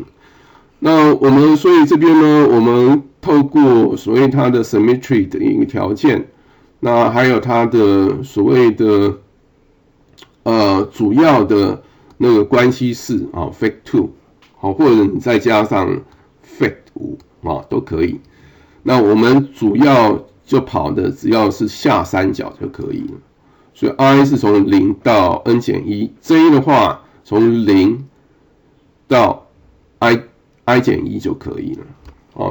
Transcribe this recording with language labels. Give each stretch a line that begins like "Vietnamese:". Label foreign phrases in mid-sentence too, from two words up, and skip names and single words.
Chinese: 那我們所以這邊呢，我們透過所謂它的 symmetry 的一個條件，那還有它的所謂的主要的那個關係式fact2 或者你再加上 fact5 都可以。那我們主要就跑的只要是下三角就可以了。所以 i 是從0到 n-1， j 的話從0到 i-1 就可以了。